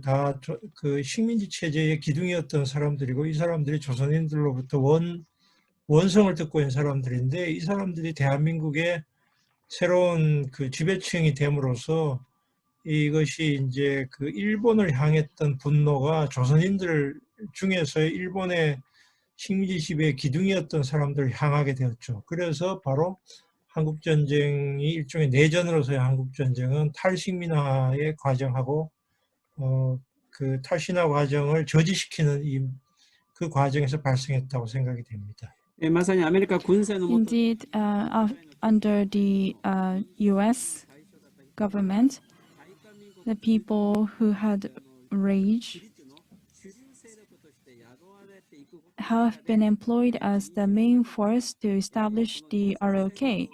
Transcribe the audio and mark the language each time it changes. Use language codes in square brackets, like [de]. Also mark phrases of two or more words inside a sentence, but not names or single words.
[ko] 식민지 체제의 기둥이었던 사람들이고 이 사람들이 조선인들로부터 원성을 듣고 있는 사람들인데 이 사람들이 대한민국의 새로운 그 지배층이 됨으로써 이것이 이제 그 일본을 향했던 분노가 조선인들 중에서 일본의 식민지 지배의 기둥이었던 사람들을 향하게 되었죠. 그래서 바로 한국전쟁이 일종의 내전으로서의 한국전쟁은 탈식민화의 과정하고 그 탈신화 과정을 저지시키는 그 과정에서 발생했다고 생각이 됩니다. [ja] まさにアメリカ軍政の下 [en] Indeed, under the US government, the people who had rage have been employed as the main force to establish the ROK.